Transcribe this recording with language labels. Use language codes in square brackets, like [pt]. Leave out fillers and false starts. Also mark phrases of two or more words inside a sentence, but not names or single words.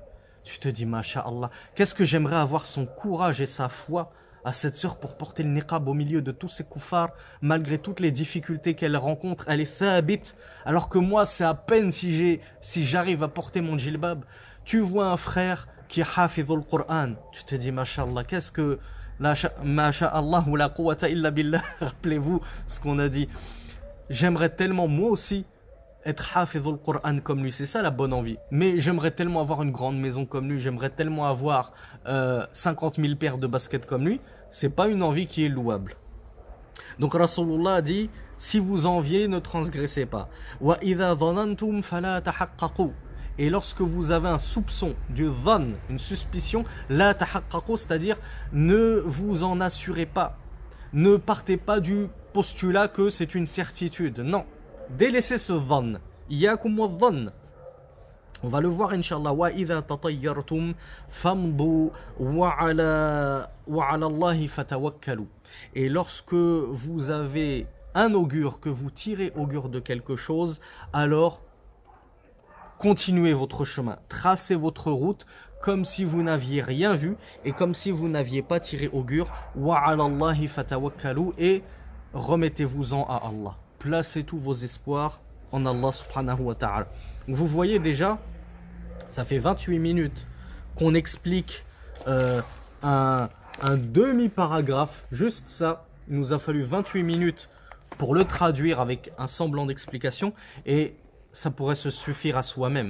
[fr] Tu te dis, masha'Allah, qu'est-ce que j'aimerais avoir son courage et sa foi à cette sœur pour porter le niqab au milieu de tous ces koufars, malgré toutes les difficultés qu'elle rencontre, elle est thabit, alors que moi, c'est à peine si j'arrive à porter mon djilbab. Tu vois un frère qui est [ar] حافظ القرآن, [fr] tu te dis, masha'Allah, qu'est-ce que... [ar] ما شاء الله و لا قوة إلا بالله, [fr] rappelez-vous ce qu'on a dit. J'aimerais tellement moi aussi être [ar] حافظ القرآن [fr] comme lui, c'est ça la bonne envie. Mais j'aimerais tellement avoir une grande maison comme lui, j'aimerais tellement avoir 50 000 paires de baskets comme lui. C'est pas une envie qui est louable. Donc Rasulullah a dit, si vous enviez, ne transgressez pas. [ar] وإذا ظننتم فلا تحققوا. [fr] Et lorsque vous avez un soupçon, du dhann, une suspicion, [ar] لا تحققوا, [fr] c'est-à-dire ne vous en assurez pas. Ne partez pas du postulat que c'est une certitude. Non. Délaissez ce dhann. [ar] إياكم والظن. [fr] On va le voir, Inch'Allah. [ar] وإذا تطيرتم فامضوا وعلى الله فتوكلوا. [fr] Et lorsque vous avez un augure, que vous tirez augure de quelque chose, alors continuez votre chemin, tracez votre route comme si vous n'aviez rien vu et comme si vous n'aviez pas tiré augure. [ar] وعلى الله فتوكلوا, [fr] et remettez-vous-en à Allah. Placez tous vos espoirs en Allah [ar] سبحانه وتعالى. [fr] Vous voyez déjà, ça fait 28 minutes qu'on explique un demi-paragraphe, juste ça. Il nous a fallu 28 minutes pour le traduire avec un semblant d'explication et ça pourrait se suffire à soi-même.